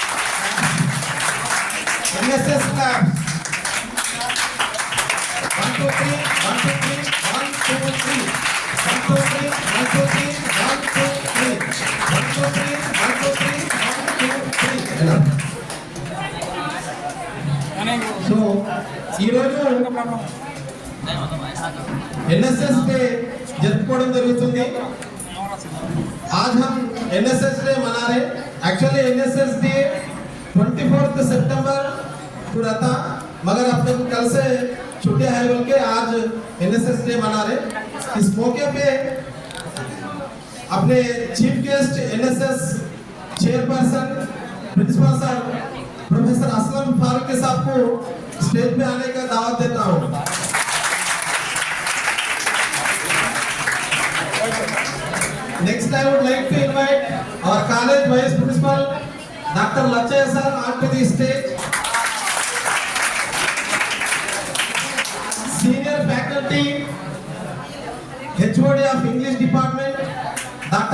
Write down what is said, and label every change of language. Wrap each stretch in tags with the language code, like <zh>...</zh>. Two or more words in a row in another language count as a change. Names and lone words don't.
<en>NSS class</en> <te>1 2 3 1 2 3 1 2 3 1 2 3 1 2 3 1 2 3 1 2 3 1 2 3 1 2 3 సో ఈరోజు एनएसएस डे జరుపుకోవడం జరుగుతుంది।</te> <hi>आज हम एनएसएस डे मना रहे। एक्चुअली एनएसएस डे 24 सितंबर को रहता, मगर अपने को कल से छुट्टियां है बोल के आज एनएसएस डे मना रहे। इस मौके पे अपने</hi> <en>chief guest NSS chairperson principal sir professor</en> <hi>असलम फारूकी साहब को स्टेज पे आने का दावत देता हूँ।</hi> <en>Next, I would like to invite our college vice principal, Dr. Lachaya sir, onto the stage. Senior faculty, HOD of English department, Dr.</en>